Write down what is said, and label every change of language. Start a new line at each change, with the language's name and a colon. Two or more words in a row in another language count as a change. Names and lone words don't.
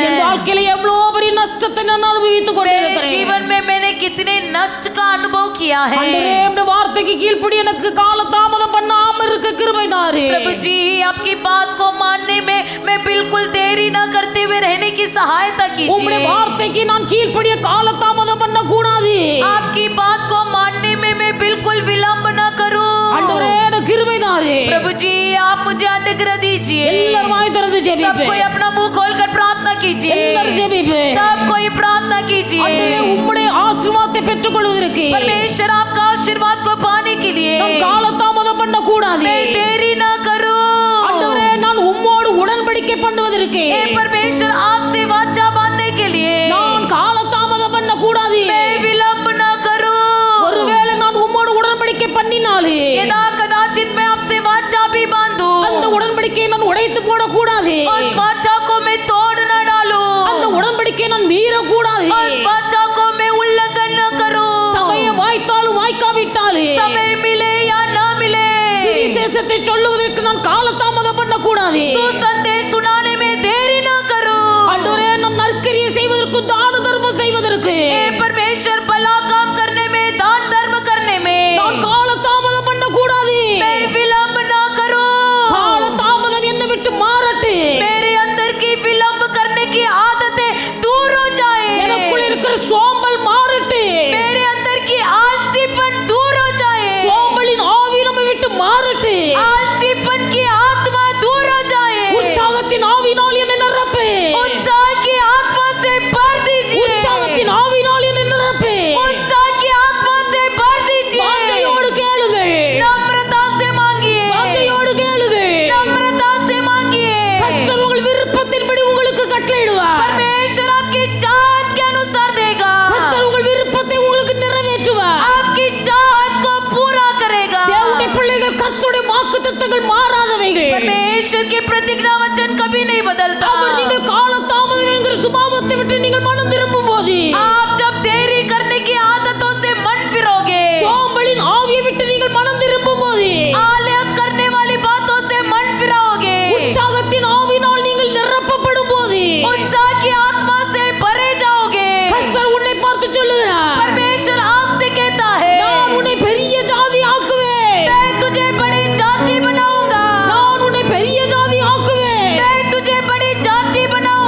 Tamil: என் வாழ்க்கையில எவ்வளவு பெரிய நஷ்டத்தை நான் அனுபவித்துக்
Hindi: मेरे
Tamil: கொண்டிருக்கிறேன்.
Hindi: जीवन में मैंने कितने नष्ट का अनुभव किया है.
Tamil: ஆண்டவரே, உம்முடைய வார்த்தைக்கு கீழ்ப்படி எனக்கு கால தாமதம் பண்ணாம இருக்க கிருபை தாரு.
Hindi: प्रभु जी, आपकी बात को मानने में मैं बिल्कुल देरी ना करते हुए रहने की सहायता
Tamil: உம்முடைய
Hindi: कीजिए.
Tamil: வார்த்தைக்கு நான் கீழ்ப்படிய கால தாமதம் பண்ண கூடாது.
Hindi: आपकी बात को मानने में मैं बिल्कुल विलंब ना करूं.
Tamil: ஆண்டவரே, எனக்கு கிருபை தாரு.
Hindi: प्रभु इसलिए आप मुझे अनुग्रह दीजिए।
Tamil: எல்லாரும் வாய் திறந்து
Hindi: सब
Tamil: ஜெபிப்பே.
Hindi: कोई अपना मुंह खोलकर प्रार्थना कीजिए।
Tamil: எல்லாரும் ஜெபிப்பே.
Hindi: सब कोई प्रार्थना कीजिए।
Tamil: ஆண்டவரே உம்முடைய ஆசீர்வாதத்தை பெற்றுக்கொள்வதற்கு
Hindi: परमेश्वर आपका आशीर्वाद को पाने के लिए
Tamil: நான் காலதாமதம் பண்ண கூடாது.
Hindi: मैं देरी ना करूं।
Tamil: ஆண்டவரே நான் உம்மோடு உடன்படிக்கை பண்ணுவதற்கு
Hindi: हे परमेश्वर आपसे वाचा बांधने के लिए
Tamil: நான் காலதாமதம் பண்ண கூடாது.
Hindi: मैं विलंब ना करूं।
Tamil: ஒருவேளை நான் உம்மோடு உடன்படிக்கை பண்ணினாலே
Hindi: यदा कदाचित मैं आपसे वाचा भी बांधूं,
Tamil: அந்த உடன்படிக்கையை நான் உடைத்து போட கூடாது.
Hindi: उस वाचा को मैं तोड़ न डालूं,
Tamil: அந்த உடன்படிக்கையை நான் மீற கூடாது.
Hindi: उस वाचा को मैं उल्लंघन न करूं।
Tamil: சமயம் வாய்த்தாலும் வாய்க்காவிட்டாலே
Hindi: समय मिले या ना मिले,
Tamil: சுவிசேஷத்தை சொல்லுவதற்கு நான் காலதாமதம் பண்ண கூடாது.
Hindi: सुसंदेश सुनाने में देरी न करूं।
Tamil: ஆண்டவரே நான் நற்கிரியை செய்வதற்கு தான தர்மம் செய்வதற்கு
Hindi: हे परमेश्वर भला काम करने में, दान धर्म करने में
Tamil: நான் காலதாமதம் பண்ண கூடாது.
Hindi: मैं विलंब ना करूं।
Tamil: காலதாமதம் என்னை விட்டு மாறட்டு.
Hindi: मेरे अंदर की विलंब करने की आदतें दूर हो जाए।
Tamil: எனக்குள்ள இருக்கிற சோம்பல் மாறட்டு.
Hindi: मेरे अंदर की आलसीपन दूर हो जाए।
Tamil: சோம்பலின் ஆவி நம்மை விட்டு மாறட்டு.
Hindi: आलसीपन की आत्मा दूर हो जाए।
Tamil: உற்சாகத்தின் ஆவினால் என்னை நிரப்பு.
Hindi: उत्साह की आत्मा से भर दीजिए।
Tamil: உற்சாகத்தின் ஆவினால் என்னை நிரப்பு.
Hindi: उत्साह की आत्मा से भर दीजिए।
Tamil: வாஞ்சையோடு கேளுங்கள்.
Hindi: नम्रता से मांगिए।
Tamil: வாஞ்சையோடு கேளுங்கள்.
Hindi: नम्रता से मांगिए।
Tamil: கர்த்தர் உங்கள் விருப்பத்தின்படி உங்களுக்கு கட்டளையிடுவார்.
Hindi: परमेश्वर आपकी चाहत के अनुसार देगा।
Tamil: கர்த்தர் உங்கள் விருப்பத்தை உங்களுக்கு நிறைவேற்றுவார்.
Hindi: आपकी चाहत को पूरा करेगा।
Tamil: தேவனுடைய பிள்ளைகள் கர்த்தருடைய வாக்குத்தத்தங்கள் மாறாதவைகள்.
Hindi: परमेश्वर की प्रतिज्ञा वचन कभी नहीं बदलता।
Tamil: அவர் நீங்கள் காலதாமதம் என்கிற சுபாவத்தை விட்டு நீங்கள் மனம் திரும்பும் போது
Hindi: आप जब देरी करने की आदतों से मन फिरोगे,
Tamil: சோம்பலின் ஆவியை விட்டு நீங்கள் மனம் திரும்பும் போது
Hindi: आलस करने वाली बातों से मन फिराओगे,
Tamil: உற்சாகத்தின் ஆவினால் நீங்கள் நிரப்பப்படும் போது
Hindi: उत्साह की आत्मा से भरे जाओगे।
Tamil: கர்த்தர் உன்னை பார்த்து சொல்லுகிறார்,
Hindi: परमेश्वर आपसे कहता है,
Tamil: நான் உன்னை பெரிய ஜாதி ஆக்குவேன்.
Hindi: मैं तुझे बड़ी जाति बनाऊंगा।
Tamil: நான் உன்னை பெரிய ஜாதி ஆக்குவேன்.
Hindi: मैं तुझे बड़ी जाति बनाऊंगा।